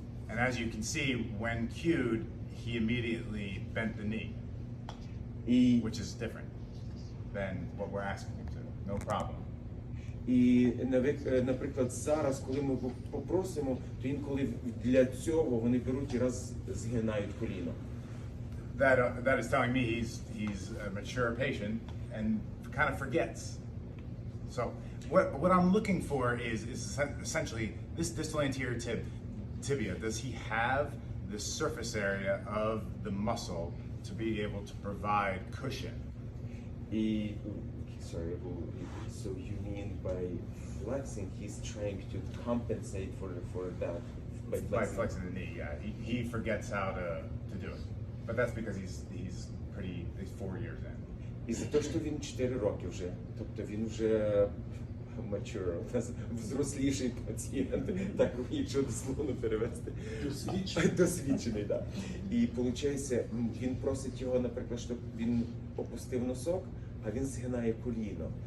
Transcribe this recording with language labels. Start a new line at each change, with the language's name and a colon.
English: And as you can see, when cued, he immediately bent the knee,
Ukrainian: І,
English: which is different than what we're asking him to. No problem.
Ukrainian: і наприклад, зараз, коли ми попросимо, то інколи для цього вони беруть і раз згинають коліно.
English: That is telling me he's a mature patient and kind of forgets. So what I'm looking for is essentially this distal anterior tibia. Does he have the surface area of the muscle to be able to provide cushion? І, sorry, so you mean by flexing, he's trying to compensate for that By flexing the knee, yeah. He forgets how to do it. But that's because he's 4 years in.
Ukrainian: І за те, що він 4 роки вже, тобто він вже mature, у нас взросліший пацієнт, так, якщо дословно перевести. Досвідчений, так. І виходить, він просить його, наприклад, щоб він опустив носок, а він згинає коліно.